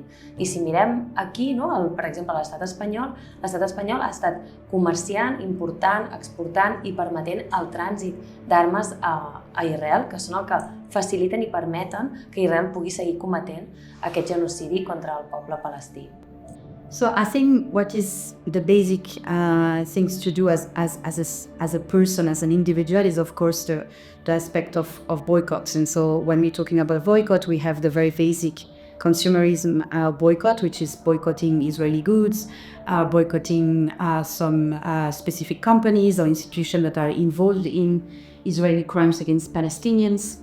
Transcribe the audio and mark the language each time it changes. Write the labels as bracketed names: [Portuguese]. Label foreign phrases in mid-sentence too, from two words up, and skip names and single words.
[Catalan] I si mirem aquí, no, per exemple, l'estat espanyol ha estat comerciant, important, exportant i permetent el trànsit d'armes a Israel, que són el que faciliten i permeten que Israel pugui seguir cometent aquest genocidi contra el poble palestí. [English] So I think what is the basic things to do as a person, as an individual, is of course the aspect of boycotts. And so when we're talking about boycott, we have the very basic consumerism boycott, which is boycotting Israeli goods, boycotting some specific companies or institutions that are involved in Israeli crimes against Palestinians.